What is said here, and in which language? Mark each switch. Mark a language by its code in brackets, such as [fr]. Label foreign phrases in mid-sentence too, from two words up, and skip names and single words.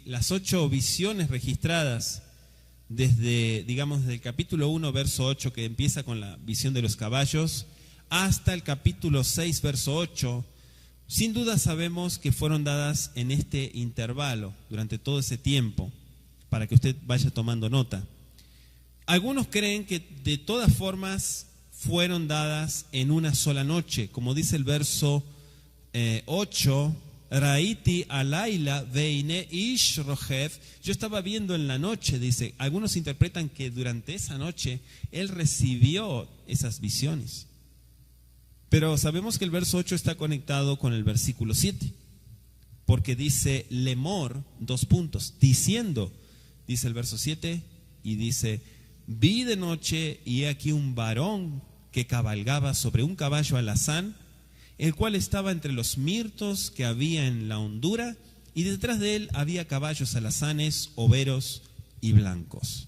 [es] Las 8 visiones registradas desde el capítulo 1, verso 8, que empieza con la visión de los caballos, hasta el capítulo 6, verso 8, sin duda sabemos que fueron dadas en este intervalo, durante todo ese tiempo, para que usted vaya tomando nota. Algunos creen que de todas formas fueron dadas en una sola noche, como dice el verso 8, [he] Raiti alayla veine ish rojev, [es] yo estaba viendo en la noche, dice. Algunos interpretan que durante esa noche él recibió esas visiones. Pero sabemos que el verso 8 está conectado con el versículo 7, porque dice lemor, diciendo, dice el verso 7, y dice, vi de noche y he aquí un varón que cabalgaba sobre un caballo alazán, el cual estaba entre los mirtos que había en la hondura, y detrás de él había caballos alazanes, overos y blancos.